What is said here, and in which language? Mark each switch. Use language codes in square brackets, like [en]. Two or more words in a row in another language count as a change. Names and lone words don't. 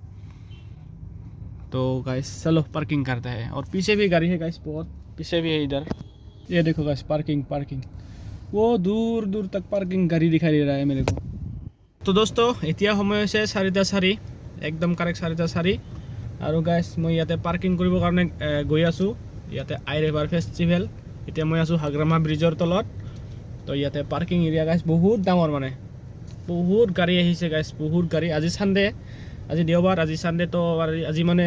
[hi] तो गाइस चलो पार्किंग करते हैं और पीछे भी गाड़ी है गाइस बहुत पीछे भी है इधर ये देखो गाइस पार्किंग वो दूर तक पार्किंग गाड़ी दिखाई दे रहा है मेरे को तो दोस्तों [as] এতিয়া সময় হৈছে 4:04 একদম কাৰেক্ট 4:04 আৰু গাইস মই ইয়াতে পাৰ্কিং কৰিব কাৰণে গৈ আছো ইয়াতে আই ৰিভাৰ ফেষ্টিভেল এতিয়া মই আছো হাগ্ৰামা ব্ৰিজৰ তলত তো ইয়াতে [en] parking area [as] গাইস বহুত ডাঙৰ মানে বহুত গাড়ী আহিছে গাইস বহুত গাড়ী আজি সানডে আজি দেওবাৰ আজি সানডে তো আজি মানে